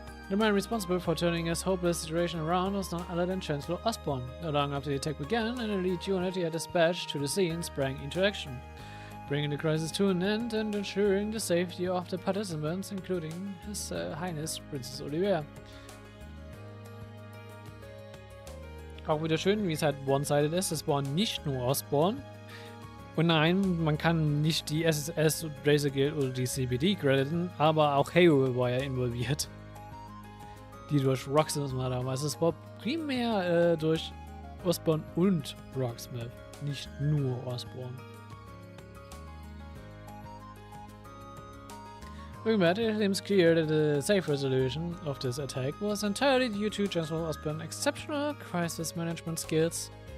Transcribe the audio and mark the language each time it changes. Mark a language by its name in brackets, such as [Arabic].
[English] The man responsible for turning this hopeless situation around was none other than Chancellor Osborne. Not long after the attack began, an elite unit he had dispatched to the scene sprang into action, bringing the crisis to an end and ensuring the safety of the participants, including His Highness Princess Olivia. [German] Auch wieder schön, wie es halt one-sided ist. Es war nicht nur Osborne. Und nein, man kann nicht die SSS, Razor Guild oder die CBD crediten, aber auch Hayward war ja involviert. Die durch Rocksmith haben. Also es war primär durch Osborne und Rocksmith, nicht nur Osborne. [English] It seems clear that the safe resolution of this attack was entirely due to General Osborne's exceptional crisis management skills.